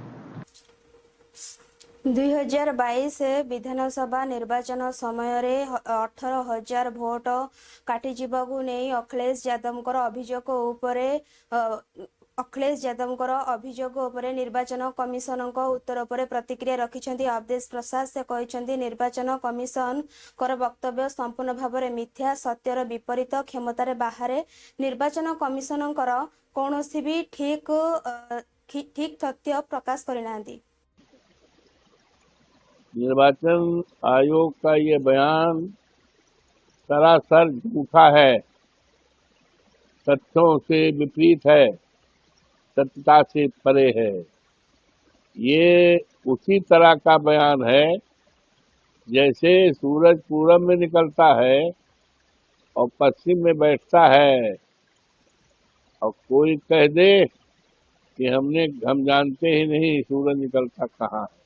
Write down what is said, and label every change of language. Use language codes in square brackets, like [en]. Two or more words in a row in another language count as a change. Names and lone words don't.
[or] 2022 ବିଧାନସଭା ନିର୍ବାଚନ ସମୟରେ 18,000 ଭୋଟ କାଟିଯିବାକୁ ନେଇ ଅଖିଳେଶ ଯାଦବଙ୍କର ଅଭିଯୋଗ ଉପରେ ନିର୍ବାଚନ କମିଶନଙ୍କ ଉତ୍ତର ଉପରେ ପ୍ରତିକ୍ରିୟା ରଖିଛନ୍ତି ଅବଦେଶ ପ୍ରସାଦ। ସେ କହିଛନ୍ତି ନିର୍ବାଚନ କମିଶନଙ୍କର ବକ୍ତବ୍ୟ ସମ୍ପୂର୍ଣ୍ଣ ଭାବରେ ମିଥ୍ୟା, ସତ୍ୟର ବିପରୀତ, କ୍ଷମତାରେ ବାହାରେ। ନିର୍ବାଚନ କମିଶନଙ୍କର କୌଣସି ବି ଠିକ ତଥ୍ୟ ପ୍ରକାଶ କରିନାହାନ୍ତି। [hi] निर्वाचन आयोग का ये बयान सरासर झूठा है, तथ्यों से विपरीत है, सत्यता से परे है। ये उसी तरह का बयान है जैसे सूरज पूरब में निकलता है और पश्चिम में बैठता है और कोई कह दे कि हम जानते ही नहीं सूरज निकलता कहाँ है।